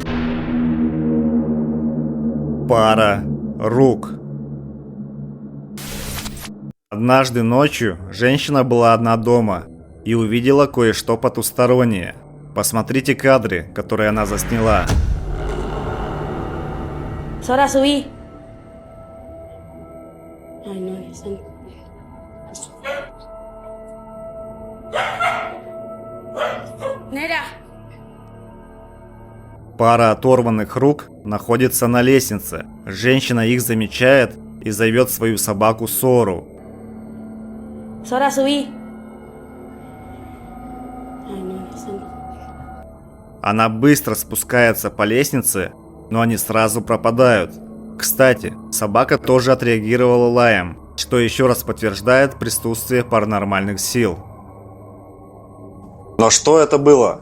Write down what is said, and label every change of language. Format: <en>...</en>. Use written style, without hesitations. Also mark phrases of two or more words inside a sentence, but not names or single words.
<ru>Пара рук. Однажды ночью женщина была одна дома и увидела кое-что потустороннее. Посмотрите кадры, которые она засняла.</ru> <es>Sora, subí. Ay, no, ya están.</es> <ru>Нера! Пара оторванных рук находится на лестнице. Женщина их замечает и зовет свою собаку Сору.</ru> <es>Sora, subí. Ay, no, ya están.</es> <ru>Она быстро спускается по лестнице, но они сразу пропадают. Кстати, собака тоже отреагировала лаем, что еще раз подтверждает присутствие паранормальных сил. Но что это было?</ru>